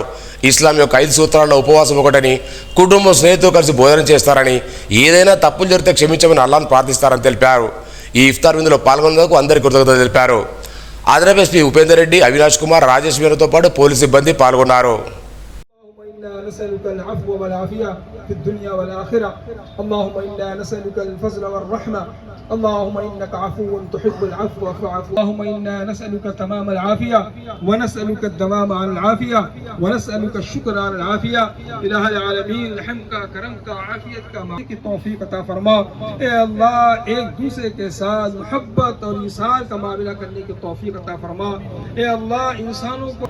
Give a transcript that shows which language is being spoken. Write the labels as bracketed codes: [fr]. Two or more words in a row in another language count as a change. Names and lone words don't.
[te] ఇస్లాం యొక్క 5 సూత్రాల్లో ఉపవాసం ఒకటని, కుటుంబం స్నేహితులు కలిసి భోజనం చేస్తారని, ఏదైనా తప్పులు జరిగితే క్షమించమని అల్లాహ్ను ప్రార్థిస్తారని తెలిపారు. ఈ ఇఫ్తార్ విందులో పాల్గొనేందుకు అందరికీ కృతజ్ఞతలు తెలిపారు. అదనపు ఎస్పీ ఉపేందర్ రెడ్డి, అవినాష్ కుమార్, రాజేష్ మీరతో పాటు పోలీసు సిబ్బంది పాల్గొన్నారు. [ar] نسألك العفو والعافية في الدنيا والآخرة. اللهم إنا نسألك الفضل والرحمة. اللهم إنك عفو تحب العفو فاعف. اللهم إنا نسألك تمام العافية ونسألك الدوام على العافية ونسألك الشكر على العافية. إله العالمين [ur] رحمک کرمک عافیت کا کی توفیق عطا فرما. اے اللہ ایک دوسرے کے ساتھ محبت اور ایثار کا معاملہ کرنے کی توفیق عطا فرما. اے اللہ انسانوں کو